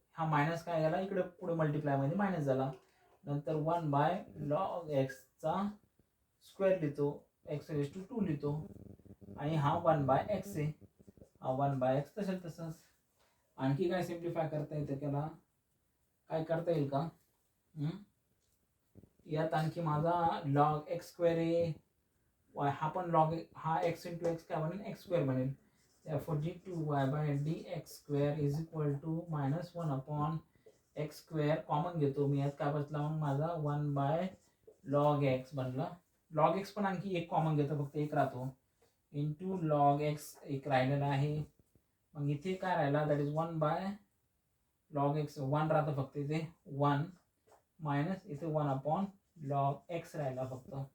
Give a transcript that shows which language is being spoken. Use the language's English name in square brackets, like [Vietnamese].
[Marathi] हा मायनस काय झाला इकडे पुढे मल्टिप्लायमध्ये मायनस झाला. नंतर 1/log x स्क्वेअर लिहितो, x⁻² लिहितो आणि हा 1/x आहे, हा 1/x तसंच. आणखी काय सिम्प्लिफाय करता येतं त्याला, काय करता येईल का? यात आणखी माझा log x² आहे, हा पण log, हा x × x काय बनेल, x² बनेल. [English] therefore d2y/dx² is equal to -1/x². [Marathi] Common घेतो मी, यात काय बसला मग माझा 1/log x बनला. log x पण आणखी एक कॉमन घेतो, फक्त एक राहतो, इंटू log x एक राहिलेला आहे. मग इथे काय राहिला, दॅट इज 1/log x, 1 राहतं फक्त इथे, 1 मायनस इथे 1/log x राहिला फक्त.